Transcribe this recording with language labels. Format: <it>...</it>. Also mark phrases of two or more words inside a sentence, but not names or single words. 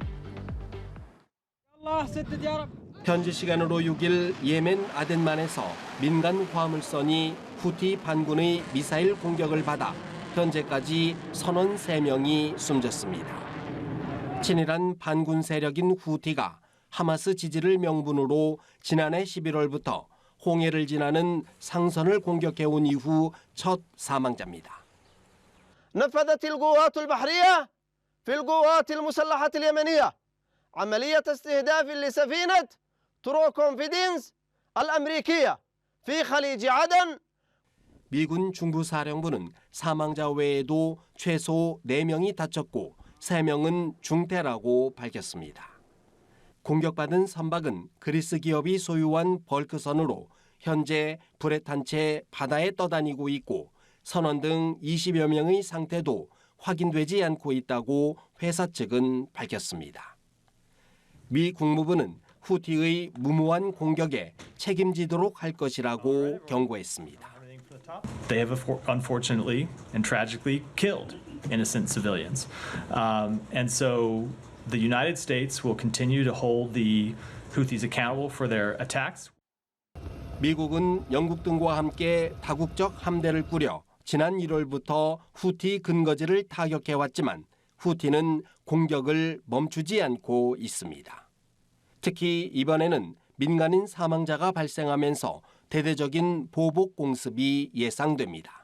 <ko>현지 시간으로 6일 예멘 아덴만에서 민간 화물선이 후티 반군의 미사일 공격을 받아 현재까지 선원 3명이 숨졌습니다. 친일한 반군 세력인 후티가 하마스 지지를 명분으로 지난해 11월부터 홍해를 지나는 상선을 공격해온 이후 첫 사망자입니다.</ko> <ar>نفذت القوات البحرية في القوات المسلحة اليمنية عملية استهداف لسفينة ترو كونفيدنس الأمريكية في خليج عدن.</ar> <ko>미군 중부사령부는 사망자 외에도 최소 4명이 다쳤고 3명은 중태라고 밝혔습니다. 공격받은 선박은 그리스 기업이 소유한 벌크선으로 현재 불에 탄 채 바다에 떠다니고 있고 선원 등 20여 명의 상태도 확인되지 않고 있다고 회사 측은 밝혔습니다. 미 국무부는 후티의 무모한 공격에 책임지도록 할 것이라고 경고했습니다.</ko> <en>They have unfortunately and tragically killed innocent civilians. And so the United States will continue to hold the Houthis accountable for their attacks.</en> <ko>미국은 영국 등과 함께 다국적 함대를 꾸려 지난 1월부터 후티 근거지를 타격해왔지만 후티는 공격을 멈추지 않고 있습니다. 특히 이번에는 민간인 사망자가 발생하면서 대대적인 보복 공습이 예상됩니다.</ko>